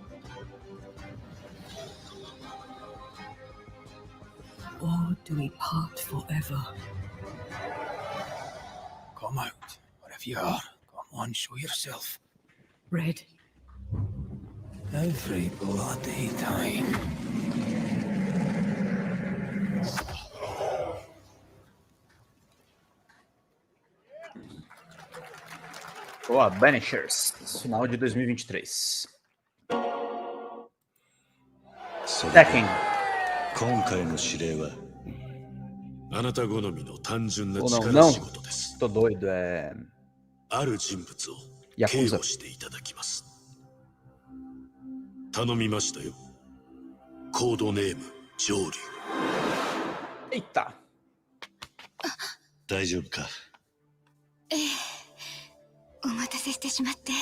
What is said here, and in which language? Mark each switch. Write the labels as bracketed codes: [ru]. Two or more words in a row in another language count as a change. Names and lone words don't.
[en] Or do we part forever? Come out, wherever you are. Come on, show yourself. Red. Every bloody time. [pt] Boa, Banishers, final de 2023. Tekken. [ja] 今回の指令はあなた好みの単純な [pt] Ou [ja] 力 [pt] não, [ja] 仕事です。 [pt] tô doido, é... [ja] ある人物を Yakuza 警護していただきます。頼みましたよ。コードネーム上流。 [pt] Eita. [ja] 大丈夫か。ええ、お待たせしてしまって。